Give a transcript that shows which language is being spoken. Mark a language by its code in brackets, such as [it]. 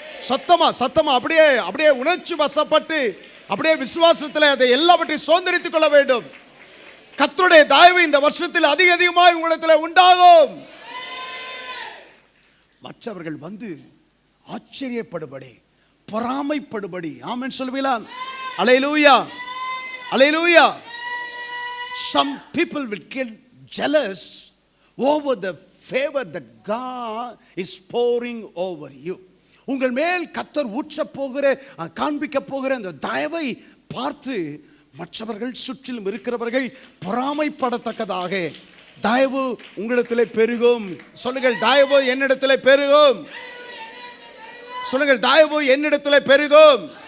[ta] சத்தமா சத்தமா அப்படியே உணர்ச்சி வசப்பட்டு அப்படியே விசுவாசத்தில் அதை எல்லாவற்றையும் சுதந்திரித்துக் கொள்ள வேண்டும். கர்த்தருடைய தயவு இந்த வருஷத்தில் அதிகமாய் உங்களிடத்தில் உண்டாகும். மற்றவர்கள் வந்து ஆச்சரியப்படும்படி, பொறாமைப்படும்படி. ஆமென் சொல்வீங்களா? அல்லேலூயா, அல்லேலூயா. [en] Some people will get jealous over the favor that God is pouring over you. [ta] உங்கள் மேல் கர்த்தர் ஊற்றப் போகிற, காண்பிக்க போகிற அந்த தயவை பார்த்து மற்றவர்கள், சுற்றிலும் இருக்கிறவர்கள் பொறாமைப்படத்தக்கதாக தயவு உங்களிடத்திலே பெருகும். சொல்லுங்கள், தயவு என்னிடத்திலே பெருகும். சொல்லுங்கள், தயவு என்னிடத்திலே பெருகும்.